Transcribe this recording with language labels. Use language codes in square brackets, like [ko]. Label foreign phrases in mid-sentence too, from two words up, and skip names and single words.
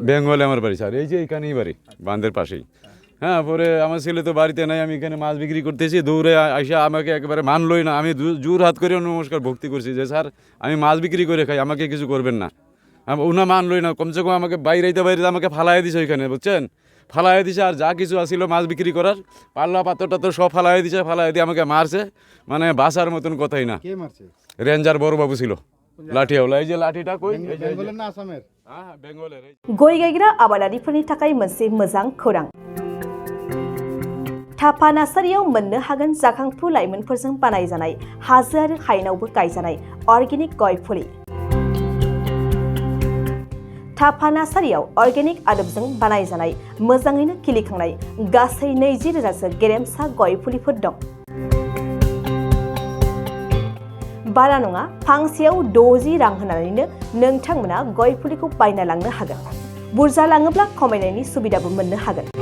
[bn] বেঙ্গলে আমার বাড়ি স্যার এই যে এইখানেই বাড়ি বাঁধের পাশেই হ্যাঁ পরে আমার ছেলে তো বাড়িতে নাই আমি এখানে মাছ বিক্রি করতেছি দৌড়ে আসে আমাকে একেবারে মানলই না আমি জোর হাত করে নমস্কার ভক্তি করছি যে স্যার আমি মাছ বিক্রি করে খাই আমাকে কিছু করবেন না উনা মানলই না কমসে কম আমাকে বাইরে আমাকে ফালাই দিছে ওইখানে বুঝছেন ফালাই দিছে আর যা কিছু আসিল মাছ বিক্রি করার পাল্লা পাথর টাথর সব ফালাই দিছে ফালাই দিয়ে আমাকে মারছে মানে বাসার মতন কথাই না কে মারছে রেঞ্জার বড় বাবু ছিল লাঠিয়াওলা এই যে লাঠিটা কই বেঙ্গলের না আসামের হ্যাঁ বেঙ্গলের [brx] गय गायग्रा आबादारिफोरनि थाखाय मोनसे मोजां खौरां थापा नार्सारियाव मोननो हागोन जाखांफु लाइमोनफोरजों बानायजानाय हाजो आरो हायेनावबो गायजानाय अर्गेनिक गय फुलि थापा नार्सारियाव अर्गेनिक आदबजों बानायजानाय मोजाङैनो खिलिखांनाय गासै 20,000 सो गेरेमसा गय फुलिफोर दं बारा नङा फांसेयाव 60 रां होनानैनो नोंथांमोना गय फुलिखौ बायना लांनो हागोन बुरजा लाङोब्ला खमायनायनि सुबिदाबो मोननो हागोन